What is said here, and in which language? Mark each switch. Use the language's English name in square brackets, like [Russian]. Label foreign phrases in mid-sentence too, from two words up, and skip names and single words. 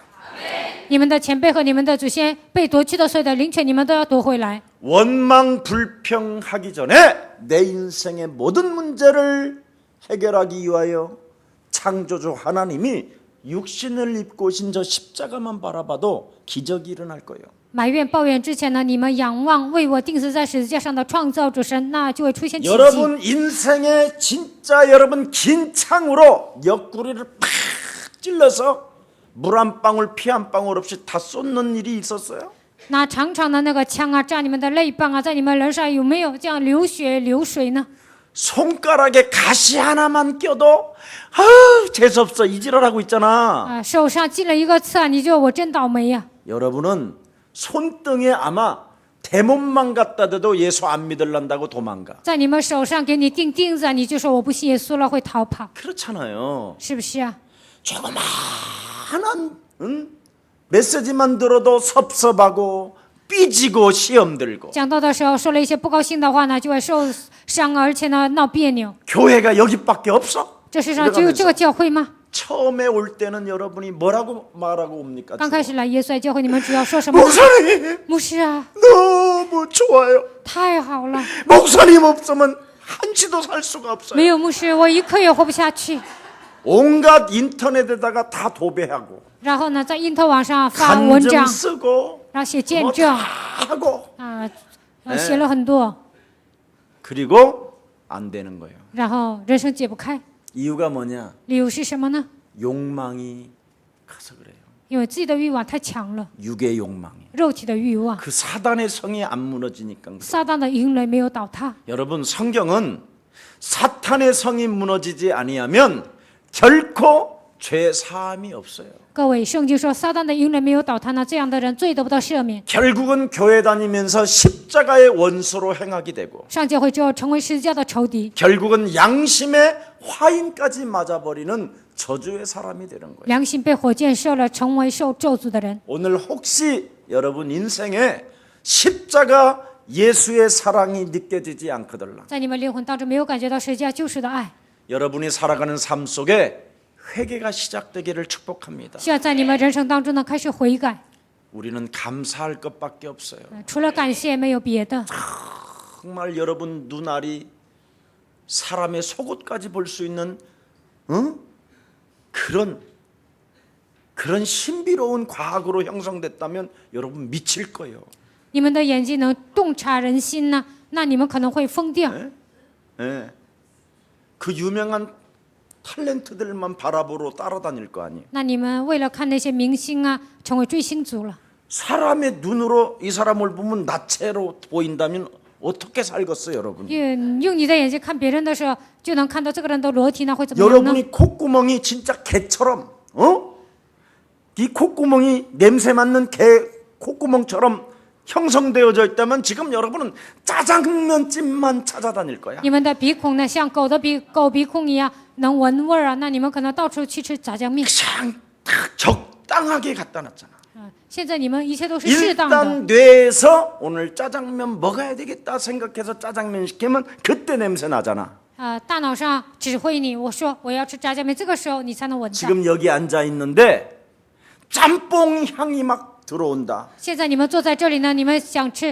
[Chinese] 你们的前辈和你们的祖先被夺去的所有的灵权，你们都要夺回来。 [Korean] 원망 불평하기 전에 내 인생의 모든 문제를 해결하기 위하여 창조주 하나님이 육신을 입고 오신 저 십자가만 바라봐도 기적이 일어날 거예요. [Chinese] 埋怨抱怨之前呢，你们仰望为我钉死在十字架上的创造主神，那就会出现奇迹。 [Korean] 여러분 인생의 진짜 여러분 긴 창으로 옆구리를 팍 찔러서 물 한 방울 피 한 방울 없이 다 쏟는 일이 있었어요? [Chinese] 那长长的那个枪啊，扎你们的肋棒啊，在你们人上有没有这样流血流水呢？ [Korean] 손가락에 가시 하나만 껴도 재수없어 이지랄하고 있잖아. [Chinese] 手上进了一个刺啊，你就我真倒霉呀、 [Korean] 여러분은 손등에 아마 대못만 갖다 대도 예수 안 믿을란다고 도망가. [Chinese] 在你们手上给你钉钉子啊，你就说我不信耶稣了，会逃跑， [Korean] 그렇잖아요. [Chinese] 是不是啊？ [Korean] 조그마한 메시지만 들어도 섭섭하고 삐지고 시험 들고 [Chinese] 讲道的时候说了一些不高兴的话呢，就会受伤，而且呢闹别扭。 [Korean] 교회가 여기밖에 없어? [Chinese] 这世上只有这个教会吗？ [Korean] 처음에 올 때는 여러분이 뭐라고 말하고 옵니까? [Chinese] 刚开始来耶稣来教会，你们主要说什么呢？ [Korean] 목사님 [Chinese] 牧师啊， [Korean] 너무 좋아요. [Chinese] 太好了， [Korean] 목사님 없으면 한치도 살 수가 없어요. [Chinese] 没有牧师，我一刻也活不下去。 [Korean] 온갖 인터넷에다가 다 도배하고 [Chinese] 然后呢，在印头网上发文 [Korean] 간증 [Chinese] 章， [Korean] 쓰고 [Chinese] 然后写见 [Korean] 뭐 [Chinese] 证 [Korean] 다 하고 [Chinese] 啊，写了很多， [Korean] 그리고 안 되는 거예요. [Chinese] 然后人生解不开， [Korean] 이유가 뭐냐? [Chinese] 理由是什么呢？ [Korean] 욕망이 커서 그래요. [Chinese] 因为自己的欲望太强了， [Korean] 육의 욕망이. [Chinese] 肉体的欲望， [Korean] 그 사단의 성이 안 무너지니까. [Chinese] 撒旦的营垒没有倒塌。 [Korean] 여러분 성경은 사탄의 성이 무너지지 아니하면 결코 죄 사함이 없어요. [Chinese] 各位，圣经说撒旦的营人没有倒塌呢，这样的人罪得不到赦免。 [Korean] 결국은 교회 다니면서 십자가의 원수로 행하게 되고 [Chinese] 上教会之后成为十字架的仇敌， [Korean] 결국은 양심의 화인까지 맞아버리는 저주의 사람이 되는 거예요. [Chinese] 良心被火箭射了，成为受咒诅的人。 [Korean] 오늘 혹시 여러분 인생에 십자가 예수의 사랑이 느껴지지 않거들라. [Chinese] 在你们灵魂当中没有感觉到十字架救赎的爱， [Korean] 여러분이 살아가는 삶 속에 회개가 시작되기를 축복합니다. [Chinese] 希望在你们人生当中呢开始悔改。 [Korean] 우리는 감사할 것밖에 없어요. [Chinese] 除了感谢没有别的。 [Korean] 정말 여러분 눈알이 사람의 속옷까지 볼 수 있는 그런 신비로운 과학으로 형성됐다면 여러분 미칠 거예요. [Chinese] 你们的眼睛能洞察人心呢，那你们可能会疯掉。 [Korean] 예. 그 유명한 탤런트들만 바라보러 따라다닐 거 아니에요. [Chinese] 那你们为了看那些明星啊，成为追星族了。 [Korean] 사람의 눈으로 이 사람을 보면 나체로 보인다면 어떻게 살겠어요, 여러분? [Chinese] 用你的眼睛看别人的时候，就能看到这个人的裸体，那会怎么样呢？ [Korean] 여러분이 콧구멍이 진짜 개처럼, 이 콧구멍이 냄새 맡는 개 콧구멍처럼 형성되어져 있다면 지금 여러분은 짜장면집만 찾아다닐 거야. [Chinese] 你们的鼻孔呢，像狗鼻孔一样能闻味儿啊，那你们可能到处去吃炸酱面。 [Korean] 그냥 딱 적당하게 갖다 놨잖아. [Chinese] 现在你们一切都是适当的。 [Korean] 일단 뇌에서 오늘 짜장면 먹어야 되겠다 생각해서 짜장면 시키면 그때 냄새 나잖아. [Chinese] 大脑上指挥你，我说我要吃炸酱面，这个时候你才能闻到。 [Korean] 지금 여기 앉아 있는데 짬뽕 향이 막 들어온다. [Chinese] 现在你们坐在这里呢，你们想吃